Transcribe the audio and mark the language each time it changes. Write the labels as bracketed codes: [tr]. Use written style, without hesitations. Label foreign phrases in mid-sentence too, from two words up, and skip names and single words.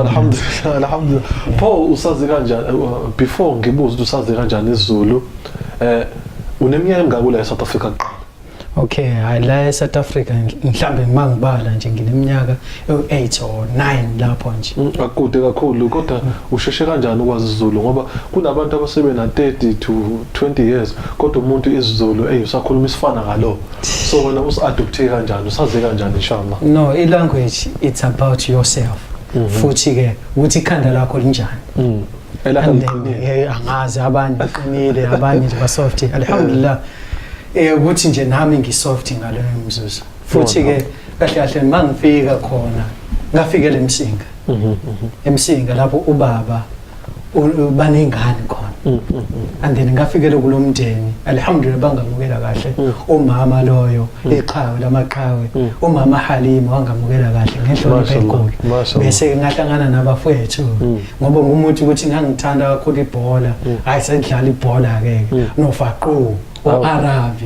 [ar] Alhamdulillah [zu] Paul usazi kanjani before ngibuza ukuthi usazi kanjani isiZulu uneminyaka emingaki la eSouth Africa? Okay, la eSouth Africa mhlambe mangibala nje ngineminyaka 8 or 9 lapho nje. Akude kakhulu kodwa usheshe kanjani ukwazi isiZulu ngoba kunabantu abasebe na [en] 30 to 20 years [zu] kodwa umuntu isiZulu usakhuluma isifana ngalo. So wena usadopthe kanjani usaze kanjani [ar] inshallah? [en] No, language it's about yourself. [zu] Futhi ke ukuthi ikhanda lakho linjani. Angazi abanye qinile abanye ba soft alhamdulillah ukuthi nje nami ngisoft ngalo umzuzu futhi ke kahle kahle mangifika khona ngafikela emsinga lapho ubaba banengane khona [en] and then [zu] ngafikela kulomndeni alhamdulillah bangamukela kahle umama loyo eqhawe lamaqhawe umama Halima wangamukela kahle ngehlonipho enkulu bese ngahlangana nabafowethu ngoba ngumuntu ukuthi ngangithanda kakhulu ibhola ayisedlala ibhola ke nofaqo Arabi.